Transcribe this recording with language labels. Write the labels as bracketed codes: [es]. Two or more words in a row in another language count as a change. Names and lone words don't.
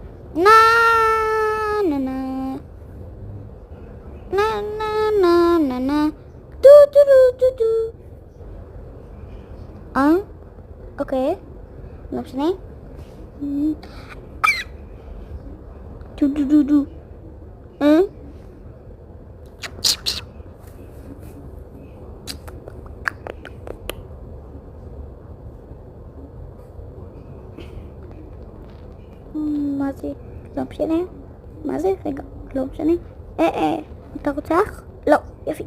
[he] נה נה נה נה נה נה נה נה דו דו דו דו דו. אוקיי, לא משנה. דו דו דו דו. מה זה? לא משנה. מה זה? רגע, לא משנה. אתה רוצח? לא, יפי.